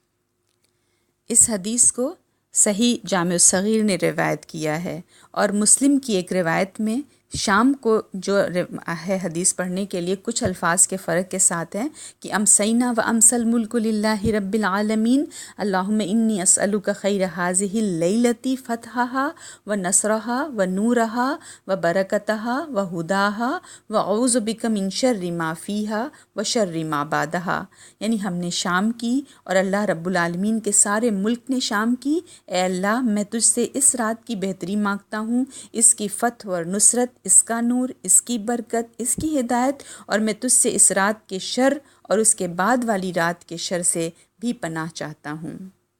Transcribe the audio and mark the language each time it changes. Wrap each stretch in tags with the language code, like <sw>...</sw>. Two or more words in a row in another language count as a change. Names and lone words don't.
<ur>اس حدیث کو صحیح جامع الصغیر نے روایت کیا ہے، اور مسلم کی ایک روایت میں شام کو جو ہے حدیث پڑھنے کے لیے کچھ الفاظ کے فرق کے ساتھ ہیں کہ</ur> <ar>امسینا و امسى الملک للہ رب العالمین اللہم انی اسألک خیر ھذہ اللیلۃ فتحها و نصرها و نورها و برکتها و ہداها و اعوذ بک من شر ما فیها و شر ما بعدها۔</ar> <ur>یعنی ہم نے شام کی اور اللہ رب العالمین کے سارے ملک نے شام کی۔ اے اللہ، میں تجھ سے اس رات کی بہتری مانگتا ہوں، اس کی فتح اور نصرت، اس کا نور، اس کی برکت، اس کی ہدایت، اور میں تجھ سے اس رات کے شر اور اس کے بعد والی رات کے شر سے بھی پناہ چاہتا ہوں۔</ur>